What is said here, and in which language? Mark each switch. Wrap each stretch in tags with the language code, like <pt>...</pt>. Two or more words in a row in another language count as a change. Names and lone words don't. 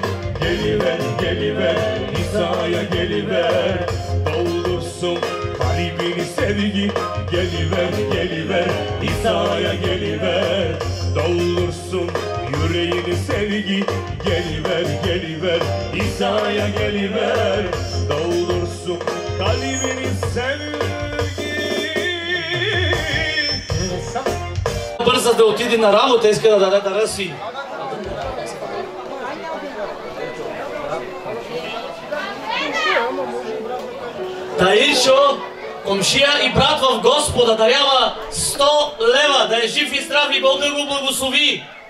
<tr>Geliver geliver hizaya geliver, doldursun kalbini sevgi. Geliver geliver hizaya geliver, doldursun yüreğini sevgi. Geliver geliver hizaya geliver, doldursun kalbini sevgi.</tr> <bg>Бърза да отиде на работа, иска да даде дара си. Таирчо, комшия и брат в Господа, дарява 100 лева, да е жив и здрав и Бог да го благослови.</bg>